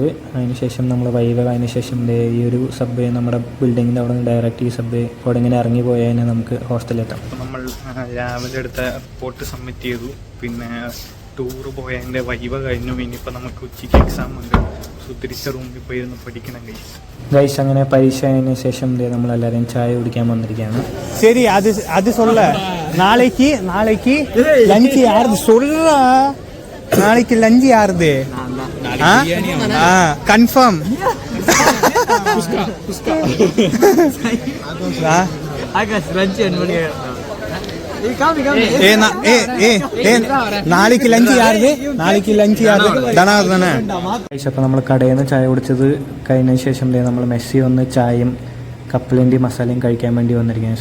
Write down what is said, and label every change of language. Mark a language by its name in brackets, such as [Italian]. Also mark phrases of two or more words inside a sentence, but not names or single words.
[Malayalam] അതിനുശേഷം നമ്മൾ വൈവ അതിന് ശേഷം ഈ ഒരു സബ്വേ നമ്മുടെ ബിൽഡിങ്ങിൻ്റെ അവിടെ നിന്ന് ഡയറക്റ്റ് ഈ സബ്വേ അവിടെ ഇങ്ങനെ ഇറങ്ങി പോയാൽ നമുക്ക് ഹോസ്റ്റലിലെത്താം. അപ്പോൾ നമ്മൾ രാവിലെ എടുത്ത റിപ്പോർട്ട് സബ്മിറ്റ് ചെയ്തു. പിന്നെ ടൂറ് പോയതിൻ്റെ വൈവ കഴിഞ്ഞു. ഇനിയിപ്പോൾ നമുക്ക് ഉച്ചയ്ക്ക് എക്സാം ഉണ്ട്. സോ തിരിച്ച റൂമിൽ പോയി ഇരുന്ന് പഠിക്കണം ഗൈസ്. അങ്ങനെ പരീക്ഷ ആയതിനു ശേഷം നമ്മളെല്ലാവരും ചായ കുടിക്കാൻ വന്നിരിക്കുകയാണ്. ശരി, അത് [Tamil] சொல்ல நாளைக்கு லஞ்ச் யாருது சொல்ற? நாளைக்கு லஞ்ச் யாருது? கன்ஃபார்ம். நாளைக்கு லஞ்ச் யாருது? [Malayalam] അപ്പോൾ നമ്മൾ കടയിൽ നിന്ന് ചായ കുടിച്ചത് കഴിഞ്ഞതിന് ശേഷം നമ്മൾ മെസ്സി വന്ന് ചായയും കപ്പലിൻ്റെ മസാലയും കഴിക്കാൻ വേണ്ടി വന്നിരിക്കുകയാണ്.